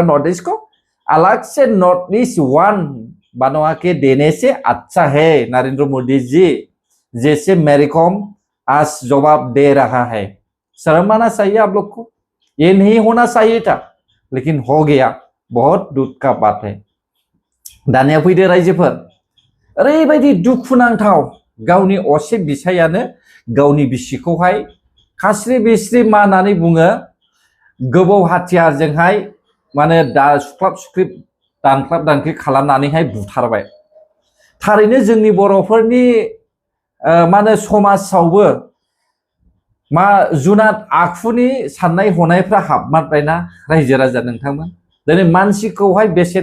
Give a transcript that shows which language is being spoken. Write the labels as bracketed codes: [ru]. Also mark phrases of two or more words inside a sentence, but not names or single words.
[en] North East [hi] को अलग से [en] North East One [hi] बनवा के देने से अच्छा है नरेंद्र मोदी जी जैसे मेरी कॉम आज जवाब दे रहा है शर्म आना चाहिए आप लोग को ये नहीं होना चाहिए था लेकिन हो गया बहुत दुख का बात है [brx] दानिया फैदो रायजोफोर ओरैबायदि दुखुनांथाव गावनि असे बिसायानो गावनि बिसिखौहाय खास्रि बिस्रि मा होननानै बुङो गोबौ हाथियारजोंहाय माने दा सुख्लाब सुख्लिब दानख्लाब दानख्लिब खालामनानैहाय बुथारबाय थारैनो जोंनि बर'फोरनि माने समाजावबो मा जुनाद आखुनि साननाय हनायफ्रा हाबमारबायना रायजो राजा नोंथांमोन दिनै मानसिखौहाय बेसेन